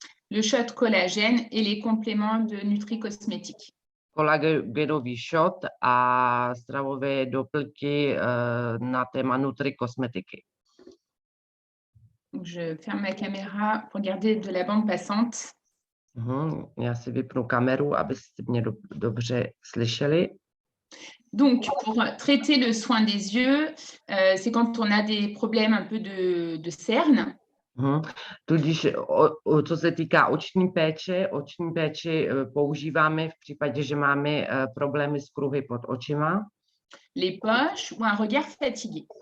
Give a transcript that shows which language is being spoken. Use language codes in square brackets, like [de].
[fr] Le shot collagène et les compléments de Nutri-Cosmétique. [cs] Kolagenový shot a stravové doplňky na téma Nutri-Cosmétiky. [fr] Je ferme ma caméra pour garder de la bande passante. [cs] Já si vypnu kameru, abyste mě dobře slyšeli. [fr] Donc, pour traiter le soin des yeux, c'est quand on a des problèmes un peu de cerne. [cs] Tudíž, co se týká oční péči používáme v případě, že máme problémy s kruhy pod očima. [fr] Les poches ou un regard fatigué.